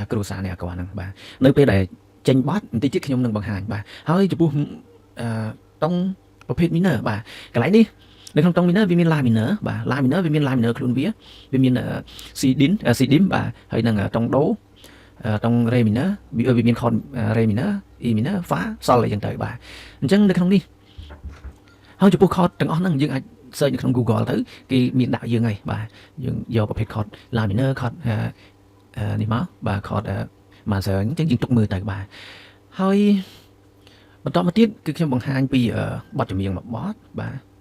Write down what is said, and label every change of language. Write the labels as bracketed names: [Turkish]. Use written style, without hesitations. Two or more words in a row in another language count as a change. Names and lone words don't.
[Khmer] គ្រូសានៃអាករហ្នឹងបាទនៅពេលដែលចេញបទបន្តិចទៀតខ្ញុំនឹងបង្ហាញបាទហើយចំពោះតុងប្រភេទ minor បាទកន្លែងនេះ នៅក្នុងតុង minor វាមាន [English] la minor [Khmer] បាទ [English] la minor [Khmer] វាមាន [English] la minor [Khmer] ខ្លួនវាមាន [English] c dim [Khmer] បាទហើយនឹងតុង ដូតុង re minor វាមាន [English] chord re minor e minor fa sol [Khmer] អីចឹងទៅបាទអញ្ចឹងនៅក្នុងនេះហើយចំពោះ chord ទាំងអស់ហ្នឹងយើងអាចsearch នៅក្នុង Google ទៅគេមានដាក់យើងហើយបាទយើងយកប្រភេទ [English] chord la minor chord [Khmer] នេះមកបាទ [English] chord major [Khmer] អញ្ចឹងយើងទុកមើលទៅបាទហើយបន្តមកទៀតគឺខ្ញុំបង្ហាញពីបទចម្រៀងមួយបទបាទ